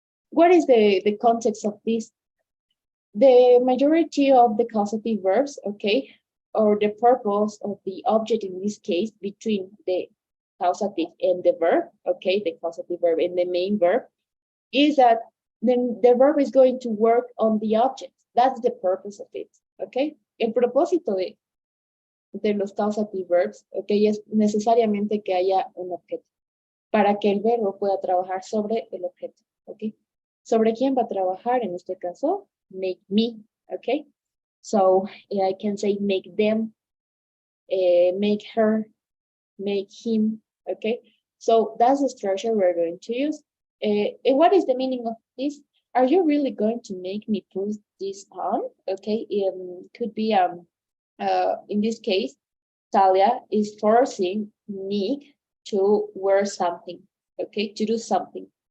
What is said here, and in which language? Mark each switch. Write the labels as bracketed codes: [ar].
[en] What is the context of this? The majority of the causative verbs, okay, or the purpose of the object in this case between the causative and the verb, okay, the causative verb and the main verb, is that then the verb is going to work on the object. That's the purpose of it, okay? [es] El propósito de los causative verbs, okay, es necesariamente que haya un objeto para que el verbo pueda trabajar sobre el objeto, okay? ¿Sobre quién va a trabajar en este caso? [en] Make me, okay? So I can say make them, make her, make him, okay? So that's the structure we're going to use. And what is the meaning of this? Are you really going to make me put this on? Okay, could be in this case, Talia is forcing Nick to wear something, okay, to do something.